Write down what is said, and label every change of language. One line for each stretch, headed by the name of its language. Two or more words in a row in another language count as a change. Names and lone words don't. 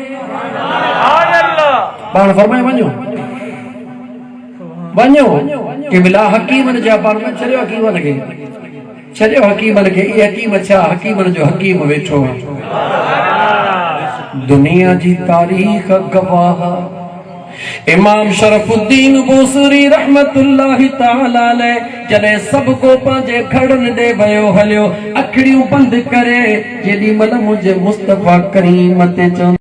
Sindhi: पाण फरमायो वञो वञो के बिला हकीमन जा पाण में छॾियो, हकीमन खे छॾियो, हकीमन खे। ई हकीम छा, हकीमन जो हकीम वेठो आहे। दुनिया जी तारीख़ गवाह इमाम शरफुद्दीन बूसरी
Arabic: رحمة الله تعالى عليه
Sindhi: जॾहिं सभु को पंहिंजे घड़नि ॾे वियो हलियो, अखिड़ियूं बंदि करे जेॾी महिल मुंहिंजे मुस्तफा करीम ते चवंदो